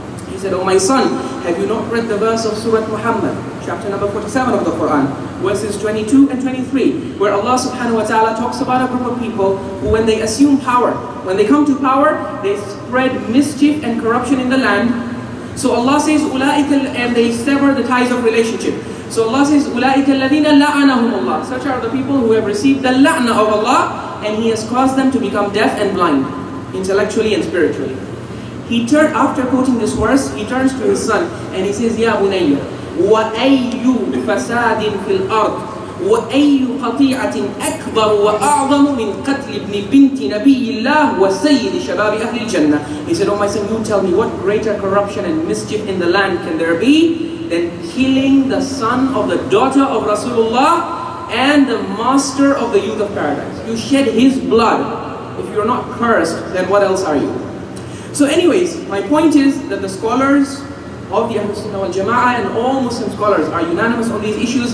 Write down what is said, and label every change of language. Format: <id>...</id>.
<en>He said, oh my son, have you not read the verse of Surah Muhammad, chapter number 47 of the Quran, verses 22 and 23, where Allah subhanahu wa ta'ala talks about a group of people who, when they assume power, when they come to power, they spread mischief and corruption in the land. So Allah says, أُولَٰئِكَ, and they sever the ties of relationship. So Allah says,</en> <ar>أُولَٰئِكَ الَّذِينَ لَعَنَهُمُ اللَّهُ.</ar> <en>Such are the people who have received the la'na of Allah, and He has caused them to become deaf and blind, intellectually and spiritually. After quoting this verse, he turns to his son and he says,</en> <ar>Ya bunayya, wa ayyu fasadin fil ard وأي قطيعة أكبر وأعظم من قتل ابن بنت نبي الله وسيد شباب أهل الجنة.</ar> <en>He said, oh my son, you tell me what greater corruption and mischief in the land can there be than killing the son of the daughter of Rasulullah and the master of the youth of paradise. You shed his blood. If you're not cursed, then what else are you? So anyways, my point is that the scholars of the Ahlul Sunnah wal Jama'ah and all Muslim scholars are unanimous on these issues.</en>